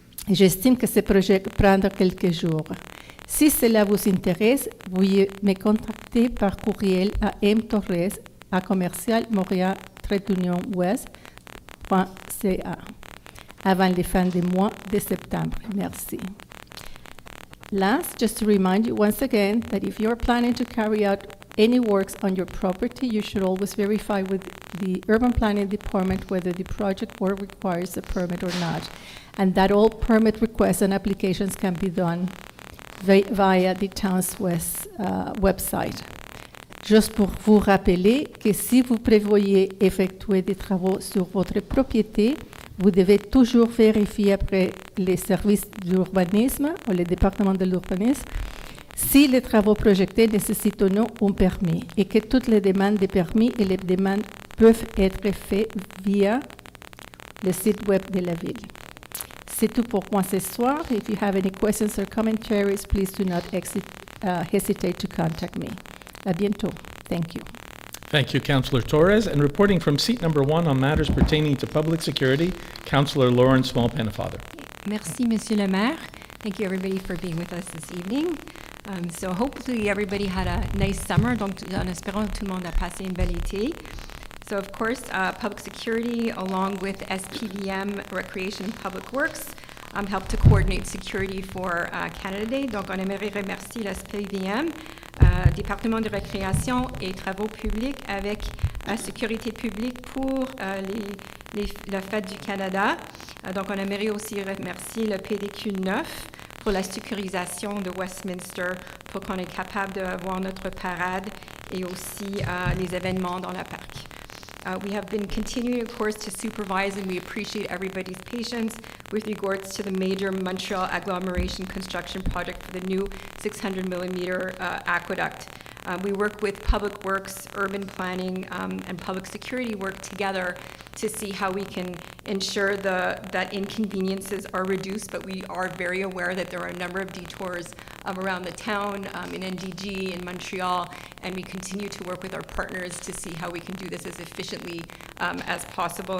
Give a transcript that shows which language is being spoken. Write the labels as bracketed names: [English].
[French] J'estime que ce projet prendra quelques jours. Si cela vous intéresse, veuillez me contacter par courriel à mtorres@montréal-ouest.ca avant la fin du mois de septembre. Merci. [English] Last, just to remind you once again that if you're planning to carry out any works on your property, you should always verify with the Urban Planning Department whether the project work requires a permit or not, and that all permit requests and applications can be done via the town's website. [French] Juste pour vous rappeler que si vous prévoyez effectuer des travaux sur votre propriété, vous devez toujours vérifier après les services d'urbanisme ou le département de l'urbanisme si les travaux projetés nécessitent ou non un permis et que toutes les demandes de permis et les demandes peuvent être faites via le site web de la ville. C'est tout pour moi ce soir. [English] If you have any questions or commentaries, please do not hesitate to contact me. [French] À bientôt. [English] Thank you. Thank you, Councillor Torres. And reporting from seat number 1 on matters pertaining to public security, Councillor Lauren Small-Pennefather. [French] Merci, Monsieur le maire. [English] Thank you, everybody, for being with us this evening. So hopefully everybody had a nice summer. [French] Donc, en espérant que tout le monde a passé une belle été. [English] So, of course, public security, along with SPVM, Recreation and Public Works, help to coordinate security for Canada Day. [French] Donc, on aimerait remercier la SPVM, Département de récréation et travaux publics avec sécurité publique pour la fête du Canada. Donc, on aimerait aussi remercier le PDQ 9 pour la sécurisation de Westminster, pour qu'on est capable d'avoir notre parade et aussi les événements dans le parc. [English] We have been continuing, of course, to supervise, and we appreciate everybody's patience with regards to the major Montreal agglomeration construction project for the new 600 millimeter aqueduct. We work with Public Works, urban planning, and public security work together to see how we can ensure that inconveniences are reduced, but we are very aware that there are a number of detours around the town, in NDG, in Montreal, and we continue to work with our partners to see how we can do this as efficiently as possible.